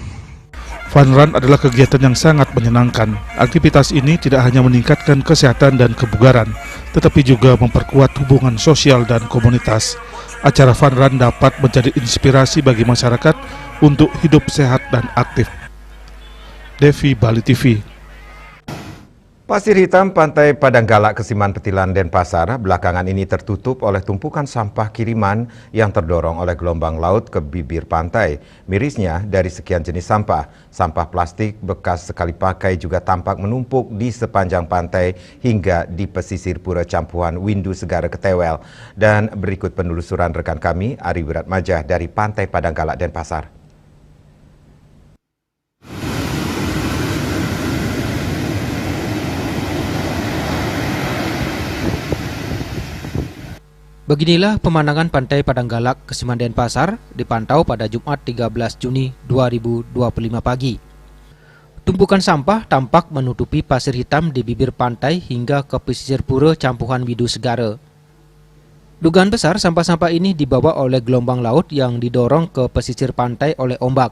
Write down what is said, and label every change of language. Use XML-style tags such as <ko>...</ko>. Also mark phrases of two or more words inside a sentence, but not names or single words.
<id>Fun Run adalah kegiatan yang sangat menyenangkan. Aktivitas ini tidak hanya meningkatkan kesehatan dan kebugaran, tetapi juga memperkuat hubungan sosial dan komunitas. Acara Fun Run dapat menjadi inspirasi bagi masyarakat untuk hidup sehat dan aktif. Devi, Bali TV. Pasir hitam Pantai Padanggalak, Kesiman Petilan, Denpasar belakangan ini tertutup oleh tumpukan sampah kiriman yang terdorong oleh gelombang laut ke bibir pantai. Mirisnya, dari sekian jenis sampah plastik bekas sekali pakai juga tampak menumpuk di sepanjang pantai hingga di pesisir Pura Campuhan Windu Segara Ketewel. Dan berikut penelusuran rekan kami, Ari Wiratmaja dari Pantai Padanggalak, Denpasar. Beginilah pemandangan Pantai Padanggalak, Kesiman, Denpasar dipantau pada Jumat 13 Juni 2025 pagi. Tumpukan sampah tampak menutupi pasir hitam di bibir pantai hingga ke pesisir Pura Campuhan Windu Segara. Dugaan besar sampah-sampah ini dibawa oleh gelombang laut yang didorong ke pesisir pantai oleh ombak.</id>